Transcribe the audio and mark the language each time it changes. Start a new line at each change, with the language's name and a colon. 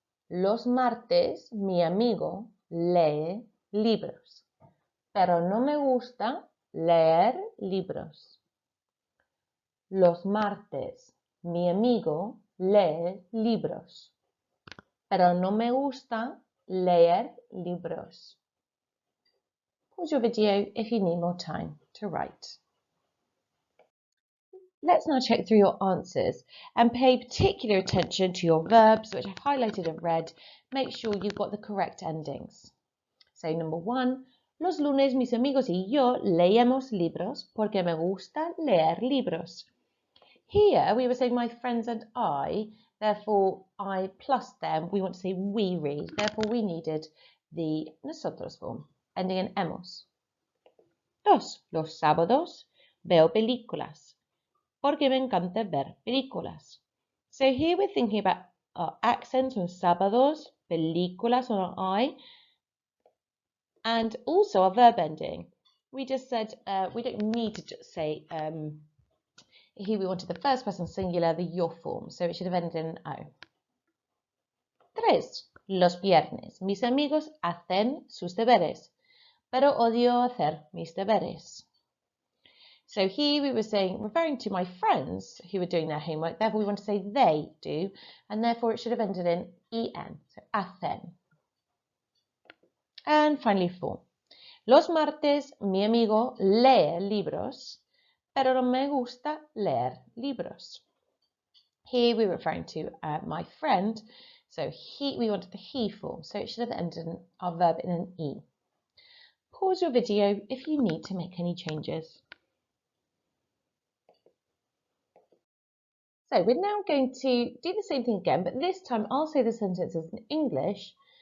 Spanish: Los martes mi amigo lee libros, pero no me gusta leer libros. Los martes mi amigo lee libros, pero no me gusta leer libros.
English: Pause your video if you need more time to write. Let's now check through your answers and pay particular attention to your verbs, which I've highlighted in red. Make sure you've got the correct endings. So number 1,
Spanish: los lunes mis amigos y yo leemos libros porque me gusta leer libros.
English: Here we were saying my friends and I, therefore I plus them, we want to say we read, therefore we needed the nosotros form, ending in hemos.
Spanish: 2, los sábados veo películas porque me encanta ver películas.
English: So here we're thinking about our accent on sábados, películas on our I, and also our verb ending. We just said we don't need to just say, here we wanted the first person singular, the yo form, so it should have ended in O. 3.
Spanish: Los viernes, mis amigos hacen sus deberes, pero odio hacer mis deberes.
English: So here we were saying, referring to my friends who were doing their homework, therefore we want to say they do, and therefore it should have ended in en, so hacen. And finally 4.
Spanish: Los martes, mi amigo lee libros, pero no me gusta leer libros.
English: Here we're referring to my friend, so we wanted the he form, so it should have ended our verb in an E. Pause your video if you need to make any changes. So we're now going to do the same thing again, but this time I'll say the sentences in English.